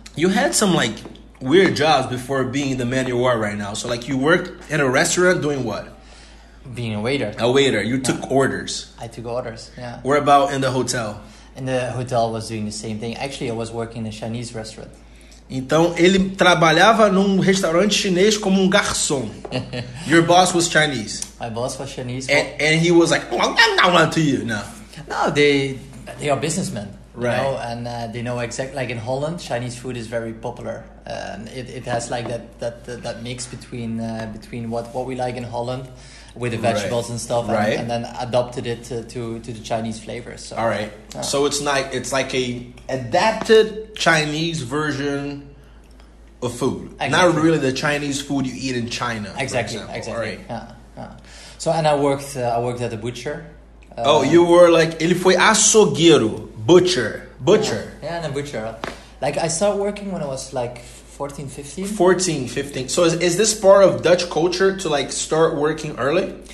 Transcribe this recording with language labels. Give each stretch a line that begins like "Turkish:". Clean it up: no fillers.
English: You had some weird jobs before being the man you are right now. So you worked in a restaurant doing what? Being a waiter. A waiter. You took orders. I took orders, yeah. Where about in the hotel? In the hotel, I was doing the same thing. Actually, I was working in a Chinese restaurant.
Portuguese: Então, ele trabalhava num restaurante chinês como garçom.
English: Your boss was Chinese. My boss was Chinese. And he was to you, no? No, they are businessmen. Right. know, and they know exactly, like in Holland, Chinese food is very popular. It has like that mix between what we like in Holland with the vegetables and stuff, and then adopted it to the Chinese flavors. So, all right. So it's like a adapted Chinese version of food. Exactly. Not really the Chinese food you eat in China. Exactly. All right. Yeah. So and I worked at the butcher. You were like,
Portuguese: ele foi açougueiro,
English: butcher. Yeah, and a butcher. Like I started working when I was like 14, 15. 14, 15. So is this part of Dutch culture to like start working early?